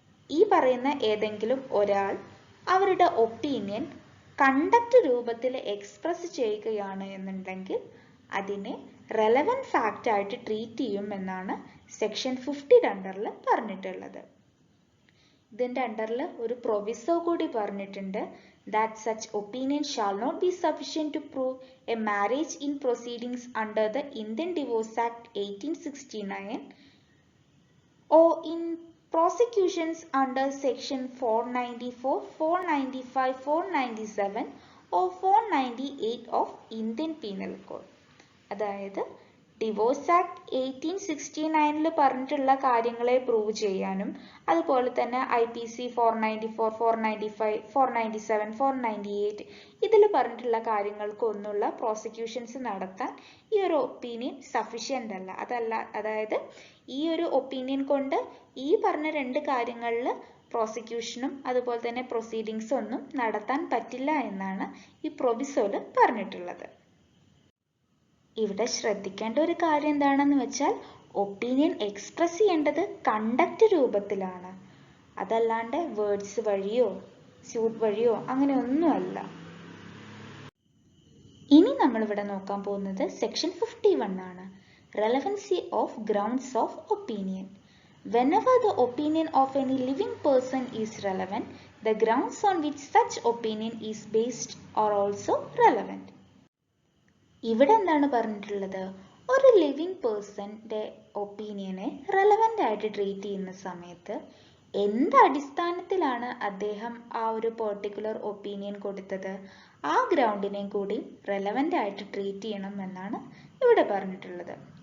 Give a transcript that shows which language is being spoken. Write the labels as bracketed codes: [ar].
[ml] ഈ പറയുന്ന ഏതെങ്കിലും ഒരാൾ അവരുടെ ഒപ്പീനിയൻ കണ്ടക്ട് രൂപത്തിൽ എക്സ്പ്രസ് ചെയ്യുകയാണ് എന്നുണ്ടെങ്കിൽ അതിനെ റെലവൻറ്റ് ഫാക്റ്റ് ആയിട്ട് ട്രീറ്റ് ചെയ്യും എന്നാണ് സെക്ഷൻ 52 പറഞ്ഞിട്ടുള്ളത്. ഇതിന്റെ അണ്ടറിൽ ഒരു പ്രൊവിസോ കൂടി പറഞ്ഞിട്ടുണ്ട്. [en] that such opinion shall not be sufficient to prove a marriage in proceedings under the Indian Divorce Act 1869 or in prosecutions under section 494, 495, 497 or 498 of Indian Penal Code. [ml] അതായത് divorce act 1869 പറഞ്ഞിട്ടുള്ള കാര്യങ്ങളെ prove ചെയ്യാനും അതുപോലെ തന്നെ IPC 494, 495, 497, 498 ഇതിൽ പറഞ്ഞിട്ടുള്ള കാര്യങ്ങൾക്കൊന്നുള്ള prosecutions നടത്താൻ ഈ ഒരു ഒപ്പീനിയൻ സഫിഷ്യൻ്റ് അല്ല. അതായത് ഈ ഒരു ഒപ്പീനിയൻ കൊണ്ട് ഈ പറഞ്ഞ രണ്ട് കാര്യങ്ങളിൽ പ്രോസിക്യൂഷനും അതുപോലെ തന്നെ പ്രൊസീഡിങ്സും ഒന്നും നടത്താൻ പറ്റില്ല എന്നാണ് ഈ പ്രൊവിസോയിൽ പറഞ്ഞിട്ടുള്ളത്. ഇവിടെ ശ്രദ്ധിക്കേണ്ട ഒരു കാര്യം എന്താണെന്ന് വെച്ചാൽ ഒപ്പീനിയൻ എക്സ്പ്രസ് ചെയ്യേണ്ടത് കണ്ടക്ട് രൂപത്തിലാണ്, അതല്ലാണ്ട് വേർഡ്സ് വഴിയോ സ്യൂട്ട് വഴിയോ അങ്ങനെ ഒന്നുമല്ല. ഇനി നമ്മളിവിടെ നോക്കാൻ പോകുന്നത് സെക്ഷൻ 51 ആണ്, relevancy of grounds of opinion. [en] Whenever the opinion of any living person is relevant, the grounds on which such opinion is based are also relevant. [ml] ഇവിടെ എന്താണ് പറഞ്ഞിട്ടുള്ളത്? ഒരു ലിവിങ് പേഴ്സന്റെ ഒപ്പീനിയനെ റെലവൻ്റ് ആയിട്ട് ട്രീറ്റ് ചെയ്യുന്ന സമയത്ത് എന്ത് അടിസ്ഥാനത്തിലാണ് അദ്ദേഹം ആ ഒരു പെർട്ടിക്കുലർ ഒപ്പീനിയൻ കൊടുത്തത്, ആ ഗ്രൗണ്ടിനെ കൂടി റെലവൻ്റ് ആയിട്ട് ട്രീറ്റ് ചെയ്യണം എന്നാണ് ഇവിടെ പറഞ്ഞിട്ടുള്ളത്.